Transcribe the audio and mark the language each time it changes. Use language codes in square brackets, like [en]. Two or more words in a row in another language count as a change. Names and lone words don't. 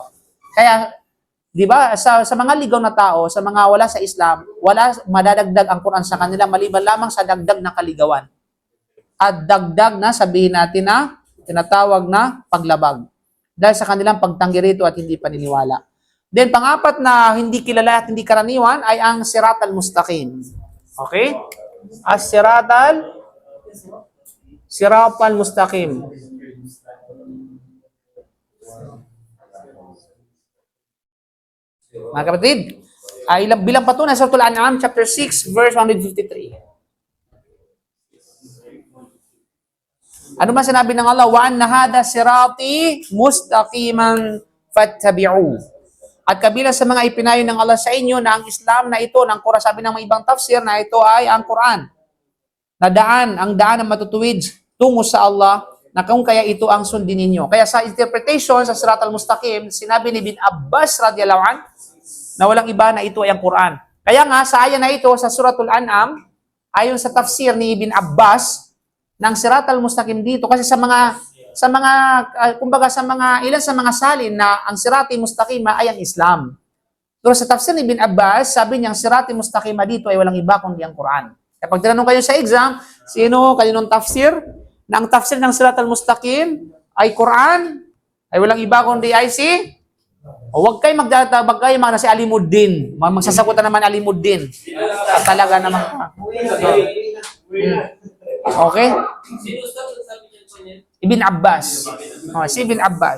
[tl] Kaya, di ba, sa mga ligaw na tao, sa mga wala sa Islam, wala madadagdag ang Quran sa kanila maliban lamang sa dagdag na kaligawan. At dagdag na, sabihin natin na, tinatawag na paglabag. Dahil sa kanilang pagtanggi rito at hindi paniniwala. Then, pang-apat na hindi kilala at hindi karaniwan ay ang [ar] صراط المستقيم. [tl] Okay? [ar] الصراط المستقيم. [tl] Mga kapatid, ay bilang patunay sa Suratul An'am, [en] chapter 6, verse 153. [tl] Ano man sinabi ng Allah? [ar] وأن هذا صراطي مستقيما فاتبعوا. [tl] At kabilang sa mga ipinayo ng Allah sa inyo na ang Islam na ito, ng Quran, sabi ng mga ibang tafsir na ito ay ang Quran. Na ang daan na matutuwid tungo sa Allah, na kung kaya ito ang sundin ninyo. Kaya sa interpretation sa [ar] صراط المستقيم, [tl] sinabi ni Ibn Abbas [ar] رضي الله عنه, [tl] na walang iba na ito ay ang Quran. Kaya nga, sa aya na ito sa Suratul An'am, ayon sa tafsir ni Ibn Abbas, ng [ar] صراط المستقيم [tl] dito, kasi kumbaga sa mga ilan sa mga salin na ang [ar] صراطي مستقيما [tl] ay ang Islam. Pero sa tafsir ni Ibn Abbas, sabi niya ang [ar] صراطي مستقيما [tl] dito ay walang iba kundi ang Quran. Kapag tinanong kayo sa exam, kaninong tafsir? Na ang tafsir ng [ar] صراط المستقيم [tl] ay Quran, ay walang iba kundi ay o huwag kayo magdatabag kayo mga si Alimuddin. Magsasagot na naman Alimuddin. At talaga naman. Okay? Sino sabi niya po niya? Ibn Abbas. Si Ibn Abbas.